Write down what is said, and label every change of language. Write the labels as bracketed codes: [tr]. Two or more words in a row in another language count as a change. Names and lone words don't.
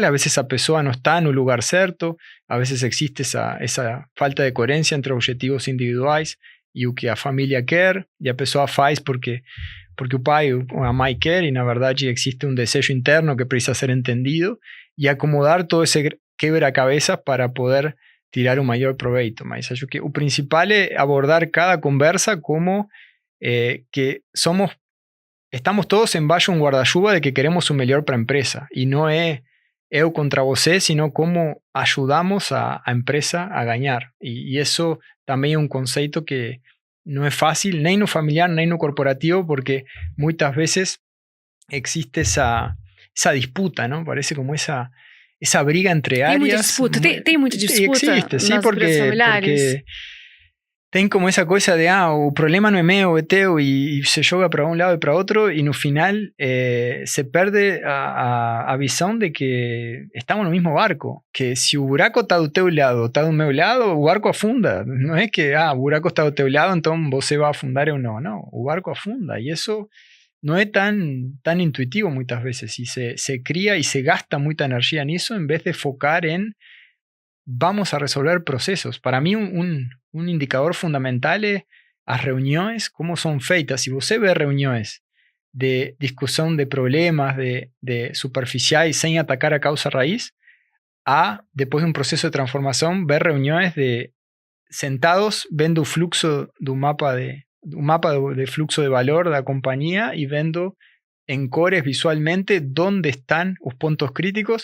[es] A veces esa persona no está en un lugar cierto, a veces existe esa falta de coherencia entre objetivos individuales y lo que la familia quiere, y la persona [pt] faz porque o pai ou a mãe quer, e na verdade existe um desejo interno que precisa ser entendido, e acomodar todo esse quebra-cabeças para poder tirar o maior proveito. Mas acho que o principal é abordar cada conversa como que estamos todos embaixo de um guarda-chuva de que queremos o melhor para a empresa, e não é eu contra você, sino como ajudamos a empresa a ganhar. E isso também é um conceito que não é fácil, nem no familiar, nem no corporativo, porque muitas vezes existe [es] esa disputa, ¿no? Parece como esa briga entre áreas. [pt] Tem muita disputa [es] existe, sí, [pt] nas empresas familiares? porque tem como [es] esa cosa de, [pt] o problema no é meu, é teu, e se joga para um lado e para outro, e no final se perde a visão de que estamos no mesmo barco, que se o buraco está do teu lado, está do meu lado, o barco afunda. Não é que, o buraco está do teu lado, então você vai afundar ou não. Não, o barco afunda, e isso [es] no es tan intuitivo muchas veces, y se cría y se gasta mucha energía en eso en vez de focar en vamos a resolver procesos. Para mí un indicador fundamental es las reuniones, cómo son feitas. Si você ve reuniones de discusión de problemas, de superficial y sin atacar a causa raíz, después de un proceso de transformación, ver reuniones de sentados vendo el fluxo de un mapa de fluxo de valor de la compañía y vendo en cores visualmente dónde están los puntos críticos